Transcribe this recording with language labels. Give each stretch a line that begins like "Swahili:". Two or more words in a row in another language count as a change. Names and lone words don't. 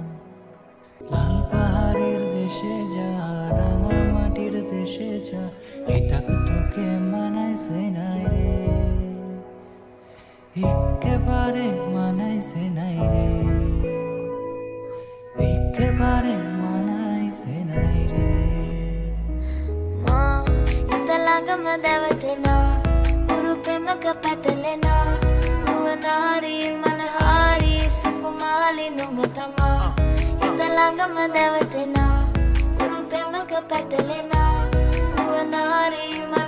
Bangla: লাল পাহাড়ের দেশে যা রাঙা মাটির দেশে যা, এটা তোকে মানাইছে নাই রে, একেবারে মানাইছে নাই রে, একেবারে মানাইছে নাই রে।
Sinhala: මා හිත ළඟම දැවටෙනා උරු පෙමක පැටලෙනා නුවනාරි මනහාරි සුකුමාලි නුඹ තමා හිත ළඟම දැවටෙනා උරු පෙමක පැටලෙනා නුවනාරි